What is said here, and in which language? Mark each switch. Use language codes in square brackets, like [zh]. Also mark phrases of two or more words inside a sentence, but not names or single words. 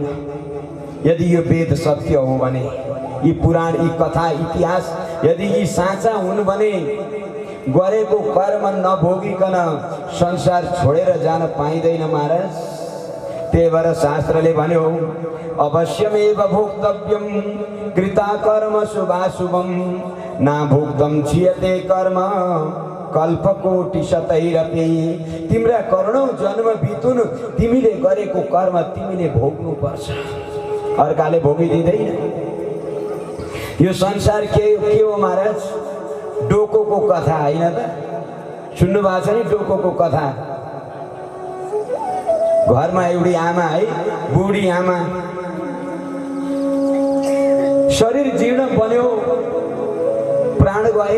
[ne] यदि यो वेद सत्य हो भने, यी पुराण यी कथा इतिहास यदि यी साँचा हुन् भने गरेको कर्म नभोगिकन संसार छोडेर जान पाइँदैन महाराज। त्यही भएर शास्त्रले भन्यो [sa] अवश्यमेव भोक्तव्यम कृता कर्म शुभाशुभम ना भोक्तम क्षीयते कर्म कल्पकोटि शतैरपि। [ne] तिम्रा करोडौं जन्म बितुन् तिमीले गरेको कर्म तिमीले भोग्नु पर्छ, अर्काले भोगिदिँदैन। यो संसार के हो महाराज? डोकोको कथा होइन त? सुन्नु भएको छ नि डोकोको कथा? घरमा एउटी आमा है, बुढी आमा, शरीर जीर्ण बन्यो, प्राण गएन।